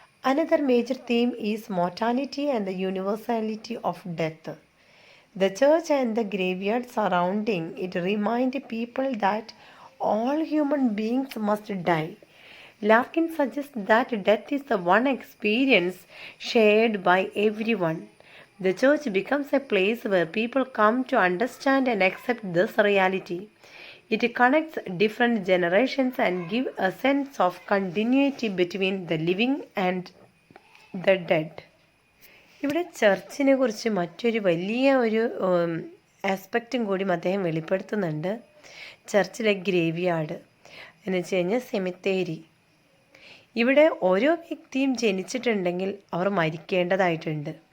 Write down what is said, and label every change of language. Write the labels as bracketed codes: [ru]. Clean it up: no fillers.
[en] Another major theme is mortality and the universality of death. The church and the graveyard surrounding it remind people that all human beings must die. Larkin suggests that death is the one experience shared by everyone. The church becomes a place where people come to understand and accept this reality. It connects different generations and gives a sense of continuity between the living and the dead. [ml] ഇവിടെ ചർച്ചിനെ കുറിച്ച് മറ്റൊരു വലിയ ഒരു ആസ്പെക്റ്റും കൂടി അദ്ദേഹം വെളിപ്പെടുത്തുന്നുണ്ട്. ചർച്ചിലെ graveyard എന്ന് വെച്ച് കഴിഞ്ഞാൽ സെമിത്തേരി. ഇവിടെ ഓരോ വ്യക്തിയും ജനിച്ചിട്ടുണ്ടെങ്കിൽ അവർ മരിക്കേണ്ടതായിട്ടുണ്ട്.